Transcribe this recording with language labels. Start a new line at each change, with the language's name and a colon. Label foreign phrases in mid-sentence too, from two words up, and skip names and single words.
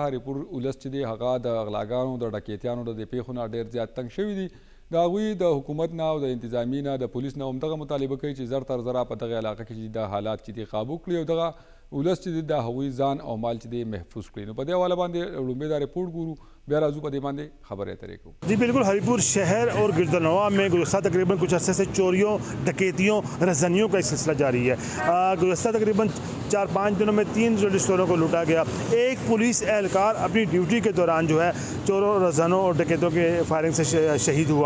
Pashto: هریپور ولس چې دی هغه د غلاګانو د ډکیتیانو د دې پیښو نه ډېر زیات تنګ شوي دي. د هغوی د حکومت نه او د انتظامي نه د پولیس نه همدغه مطالبه کوي چې زر تر زره په دغه علاقه کې د حالات چې دي قابو کړي او دغه ولس چې دی د هغوی ځان او مال چې دی محفوظ کړي. نو په دې حواله باندې لومړی دا رپورټ ګورو بیا راځو په دې باندې خبرې اترې کوو.
Urdu: جی بالکل، ہری پور شہر اور گردونواح میں گزشتہ تقریباً کچھ عرصے سے چوریوں، ڈکیتیوں، رہزنیوں کا سلسلہ جاری ہے. گزشتہ تقریباً 4-5 دنوں میں 3 جیولری سٹوروں کو لوٹا گیا. ایک پولیس اہلکار اپنی ڈیوٹی کے دوران جو ہے چوروں، رہزنوں اور ڈکیتوں کے فائرنگ سے شہید ہوا.